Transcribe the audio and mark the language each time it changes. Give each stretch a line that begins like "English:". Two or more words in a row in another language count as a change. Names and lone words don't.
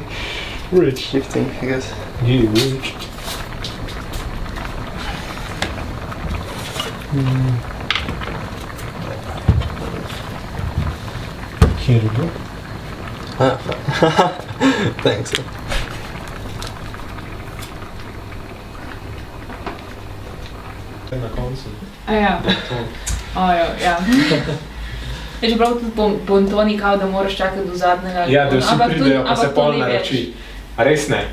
English: rich shifting, I guess. You rich. Here you go. Ah, fuck. Thanks.
Slovenian: Na koncu. Ja. Ja. Je čeprav tudi pontoni kao, da moraš čakati do zadnjega. Ja, da vsi pridejo, pa se pol naroči. A res ne?